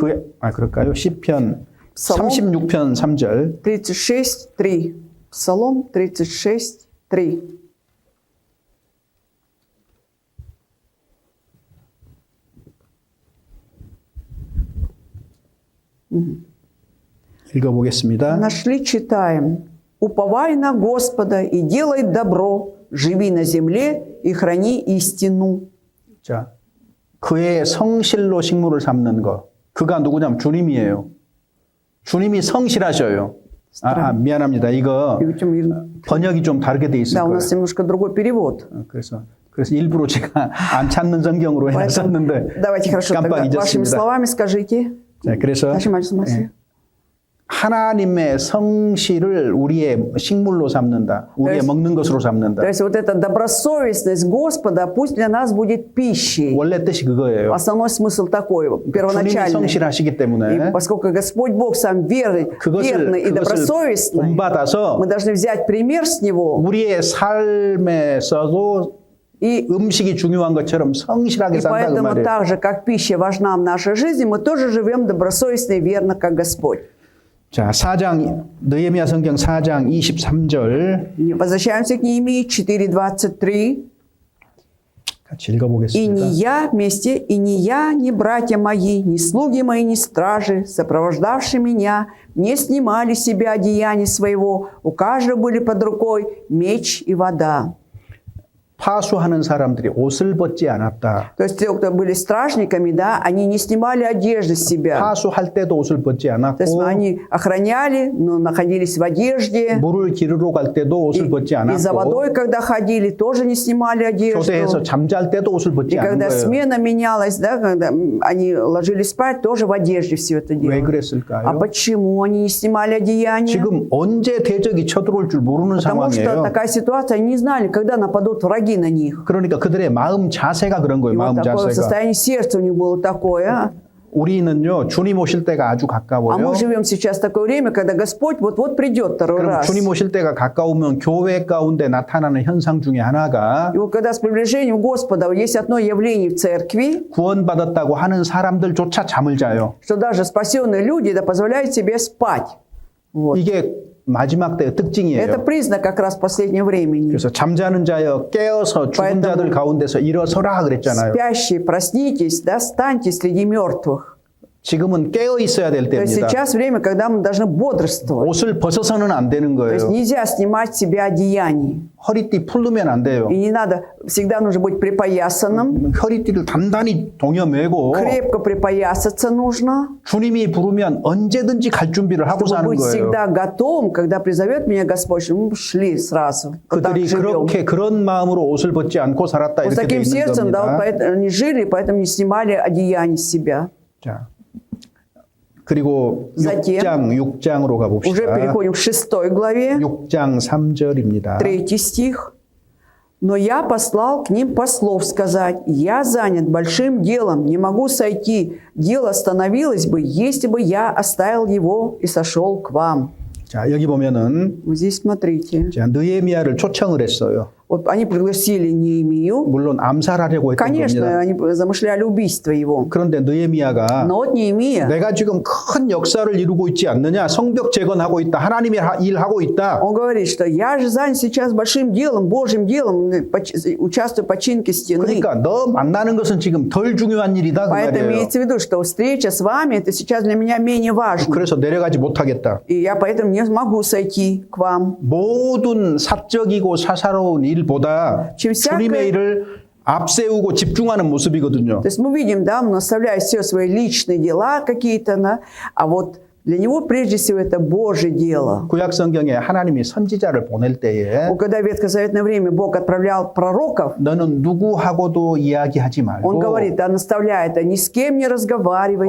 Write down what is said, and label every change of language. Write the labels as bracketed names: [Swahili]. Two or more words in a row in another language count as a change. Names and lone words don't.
[Korean] 그럴까요? 10편 [Russian] Псалом. [Korean] 36편 3절. [Russian] 36:3. Псалом 36:3. [Korean] 읽어보겠습니다. [Russian] Нашли, читаем. «Уповай на Господа и делай добро, живи на земле и храни истину». [Korean] 자, 그의 성실로 식물을 삼는 것. 그가 누구냐면 주님이에요. 주님이 성실하셔요. 미안합니다. 이거 이거 좀 번역이 좀 다르게 돼 있을 [Russian] Да, у [Korean] 거예요. [Russian] нас немножко другой перевод. [Korean] 그래서 일부러 제가 안 찾는 성경으로 해놨었는데 [Russian] Давайте хорошо, [Korean] 깜빡 [Russian] тогда вашими [Korean] 잊었습니다. [Russian] словами скажите. [Korean] 자, 그래서 다시 말씀하세요. 하나님의 성실을 우리의 식물로 삼는다. 우리의 그래서- 먹는 것으로 삼는다. [Russian] То есть вот эта добросовестность Господа пусть для нас будет пищей. [Korean] 원래 뜻이 그거예요. [Russian] Основной смысл такой, [Korean] 주님이 [Russian] первоначальный. [Korean] 성실하시기 [Russian] И [Korean] 때문에 [Russian] поскольку Господь Бог сам верный и [Korean] 그것을 [Russian] добросовестный, [Korean] 본받아서 [Russian] мы должны взять пример с Него [Korean] 우리의 삶에서도 [Russian] и [Korean] 음식이 중요한 것처럼 성실하게 [Russian] И [Korean] 산다 그 [Russian] поэтому [Korean] 말이에요. [Russian] так же, как пища важна в нашей жизни, мы тоже живем добросовестно и верно, как Господь. [Korean] 자, 4장 느헤미야 성경 4장 23절 [Russian] Возвращаемся к Неемии 4:23. [Korean] 같이 [Russian] «И [Korean] 읽어보겠습니다. [Russian] не я вместе, и не я, ни братья мои, ни слуги мои, ни стражи, сопровождавшие меня, не снимали с себя одеяния своего, у каждого были под рукой меч и вода». [Korean] 파수하는 사람들이 옷을 벗지 않았다. [Russian] То есть те, кто были стражниками, да, они не снимали одежды с себя. [Korean] 파수할 때도 옷을 벗지 [Russian] То есть [Korean] 않았고 [Russian] они охраняли, но находились в одежде. [Korean] 물을 기르러 갈 때도 옷을 벗지 [Russian] И за [Korean] 않았고 [Russian] водой, когда ходили, тоже не снимали одежду. [Korean] 교대에서 잠잘 때도 옷을 벗지 [Russian] И [Korean] 않은 [Russian] когда [Korean] 거예요. [Russian] смена менялась, да, когда они ложились спать, тоже в одежде все это [Korean] 왜 [Russian] делали. А [Korean] 그랬을까요? [Russian] почему они не снимали одеяния? [Korean] 지금 언제 대적이 쳐들어올 줄 모르는 [Russian] Потому что [Korean] 상황이에요. [Russian] такая ситуация, они не знали, когда нападут враги на них. [Korean] 그러니까 그들의 마음 자세가 그런 거예요. [Russian] И [Korean] 마음 [Russian] вот такое [Korean] 자세가. [Russian] состояние сердца у них было такое. [Korean] 우리는요. 주님 오실 때가 아주 [Russian] А [Korean] 가까워요. [Russian] мы живем сейчас в такое время, когда Господь вот-вот придет второй [Korean] 그럼 [Russian] раз. [Korean] 주님 오실 때가 가까우면 교회 가운데 나타나는 현상 중에 하나가 [Russian] И вот когда с приближением Господа есть одно явление в церкви, [Korean] 구원받았다고 하는 사람들조차 잠을 자요. [Russian] что даже спасенные люди да, позволяют себе спать. Вот. [Korean] 이게 마지막 때의 [Russian] Это [Korean] 특징이에요. [Russian] признак как раз последнего времени. [Korean] 그래서 잠자는 자여 깨어서 죽은 [Russian] Поэтому- [Korean] 자들 가운데서 일어서라 그랬잖아요. [Russian] Спящие, проснитесь, да, встаньте среди мертвых. [Korean] 지금은 깨어 있어야 될 [Russian] То есть [Korean] 때입니다. [Russian] сейчас время, когда мы должны бодрствовать. [Korean] 옷을 벗어서는 안 되는 [Russian] То есть [Korean] 거예요. [Russian] нельзя снимать с себя одеяние. [Korean] 허리띠 풀르면 안 돼요. [Russian] И не надо, всегда нужно быть припоясанным. [Korean] 허리띠를 단단히 동여매고 [Russian] Крепко припоясаться нужно. [Korean] 주님이 부르면 언제든지 갈 준비를 하고 [Russian] Чтобы [Korean] 사는 [Russian] быть [Korean] 거예요. [Russian] всегда готовым, когда призовет меня Господь, чтобы мы шли сразу. Вот так [Korean] 그들이 [Russian] живем. [Korean] 그렇게 그런 마음으로 옷을 벗지 않고 살았다 [Russian] Вот с [Korean] 이렇게 돼 [Russian] таким [Korean] 있는 [Russian] сердцем, да, вот [Korean] 겁니다. [Russian] поэтому они жили, поэтому не снимали одеяние с себя. [Korean] 자, 그리고 [Russian] Затем [Korean] 6장으로 [Russian] Уже [Korean] 가봅시다. [Russian] переходим к 6 главе, [Korean] 6장 3절입니다. [Russian] 3 стих. «Но я послал к ним послов сказать, я занят большим делом, не могу сойти. Дело остановилось бы, если бы я оставил его и сошел к вам». [Korean] 자, 여기 보면은 [Russian] Вот здесь смотрите. [Korean] 자, 느헤미야를 초청을 했어요. [Russian] Вот они пригласили Неемию. [Korean] 물론 암살하려고 했던 [Russian] Конечно, [Korean] 겁니다. [Russian] они замышляли убийство его. [Korean] 그런데 느헤미야가 [Russian] Но вот Неемия, [Korean] 내가 지금 큰 역사를 이루고 있지 않느냐? 성벽 재건하고 있다. 하나님의 일하고 있다. [Russian] он говорит, что я же занят сейчас большим делом, Божьим делом, участвую в починке стены. [Korean] 그러니까 너 만나는 것은 지금 덜 중요한 일이다 그 [Russian] Поэтому [Korean] 말이에요. [Russian] имеется в виду, что встреча с вами, это сейчас для меня менее важно. [Korean] 그래서 내려가지 못하겠다. [Russian] И я поэтому не могу сойти к вам. [Korean] 모든 사적이고 사사로운 일보다 지금 주님의 일을 앞세우고 집중하는 모습이거든요. [Russian] То есть мы видим, да, он оставляет все свои личные дела какие-то, да, а вот для него прежде всего это Божье дело. [Korean] 구약 성경에 하나님이 선지자를 보낼 때에 [Russian] Когда в ветхозаветное время Бог отправлял пророков, [Korean] 너는 누구하고도 이야기하지 [Russian] он [Korean] 말고 [Russian] говорит, да, наставляет, да, ни с кем не разговаривай,